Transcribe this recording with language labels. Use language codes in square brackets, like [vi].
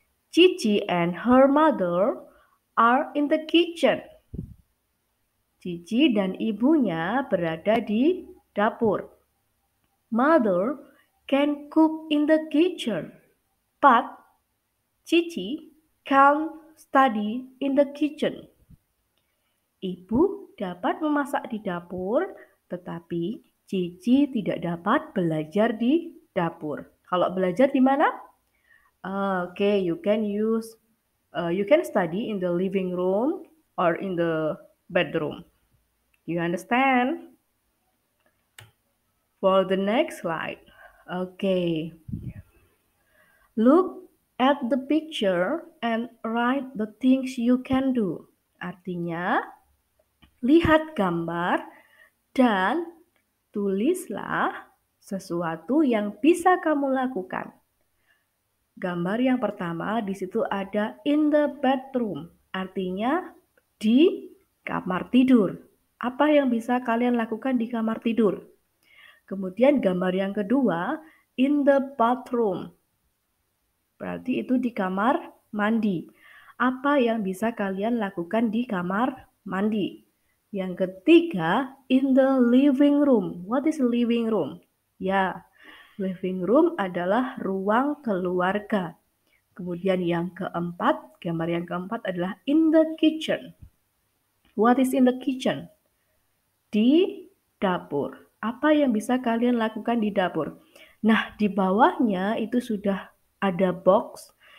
[en] Cici and her mother are in the kitchen. [id] Cici dan ibunya berada di dapur. [en] Mother can cook in the kitchen, but Cici can't study in the kitchen. [id] Ibu dapat memasak di dapur, tetapi Cici tidak dapat belajar di dapur. Kalau belajar di mana? [en] Okay, you can study in the living room or in the bedroom. You understand? For the next slide. Okay. Look at the picture and write the things you can do. [id] Artinya, lihat gambar dan tulislah sesuatu yang bisa kamu lakukan. Gambar yang pertama di situ ada [en] in the bedroom, [id] artinya di kamar tidur. Apa yang bisa kalian lakukan di kamar tidur? Kemudian gambar yang kedua, [en] in the bathroom. [id] Berarti itu di kamar mandi. Apa yang bisa kalian lakukan di kamar mandi? Yang ketiga, [en] in the living room. What is living room? [id] Ya, living room adalah ruang keluarga. Kemudian yang keempat, gambar yang keempat adalah [en] in the kitchen. What is in the kitchen? [id] Di dapur. Apa yang bisa kalian lakukan di dapur? Nah, di bawahnya itu sudah ada box.